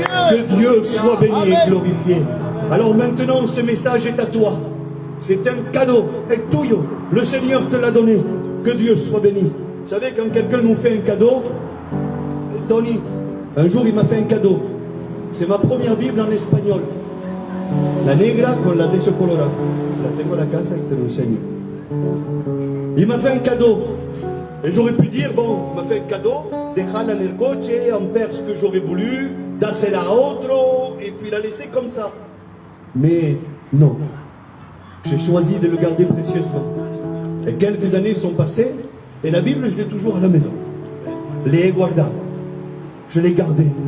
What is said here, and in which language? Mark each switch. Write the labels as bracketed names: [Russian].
[French] Que Dieu soit béni et glorifié. Alors maintenant, ce message est à toi. C'est un cadeau, [Spanish] est tuyo. [French] Le Seigneur te l'a donné. Que Dieu soit béni. Vous savez, quand quelqu'un nous fait un cadeau, Tony, un jour il m'a fait un cadeau. C'est ma première Bible en espagnol. [Spanish] La negra con la de ese colorado. La tengo en la casa y te lo enseño. [French] Il m'a fait un cadeau. Et j'aurais pu dire, bon, il m'a fait un cadeau, [Spanish] déjala en el coche, [French] en faire ce que j'aurais voulu, [Spanish] dásela a otro, [French] et puis la laisser comme ça. Mais non. J'ai choisi de le garder précieusement. Et quelques années sont passées, et la Bible, je l'ai toujours à la maison. [Spanish] Les guardado. [French] Je l'ai gardé.